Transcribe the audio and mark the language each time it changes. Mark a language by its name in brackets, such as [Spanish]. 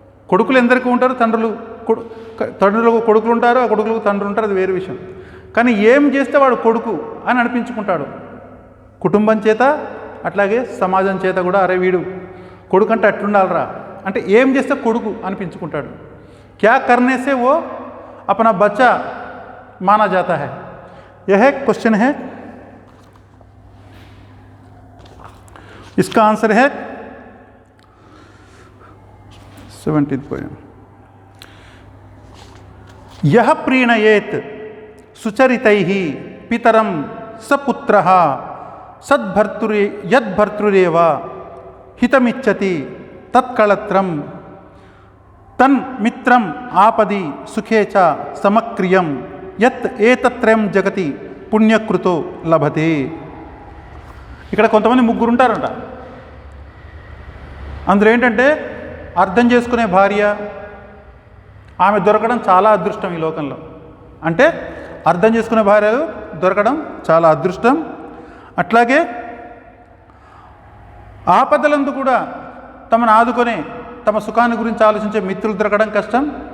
[Telugu] కొడుకులు ఎందరికీ ఉంటారు, తండ్రులకు కొడుకులు ఉంటారు, ఆ కొడుకులకు తండ్రులు ఉంటారు, అది వేరే విషయం. కానీ ఏం చేస్తే వాడు కొడుకు అని అనిపించుకుంటాడు, కుటుంబం చేత అట్లాగే సమాజం చేత కూడా. అరే వీడు కొడుకు అంటే అట్లుండాలరా అంటే ఏం చేస్తే కొడుకు అనిపించుకుంటాడు. [Hindi] क्या करने से वो अपना बच्चा माना जाता है, यह क्वेश्चन है. इसका आंसर है 17th पॉइंट. [Sanskrit] यह प्रीणयेत सुचरितैः पितरं सपुत्रः सद्भर्तृ यद्भर्तृरेव हितमिच्छति तत्कलत्रं तन् मित्रं आपदि सुखे च समक्रियं यत् ఏతత్రయం జగతి పుణ్యకృతో లభతే. [Telugu] ఇక్కడ కొంతమంది ముగ్గురు ఉంటారంట. అందులో ఏంటంటే అర్థం చేసుకునే భార్య, ఆమె దొరకడం చాలా అదృష్టం ఈ లోకంలో. అంటే అర్థం చేసుకునే భార్యలు దొరకడం చాలా అదృష్టం. అట్లాగే ఆపదలందు కూడా తమను ఆదుకొని తమ సుఖాన్ని గురించి ఆలోచించే మిత్రులు దొరకడం కష్టం.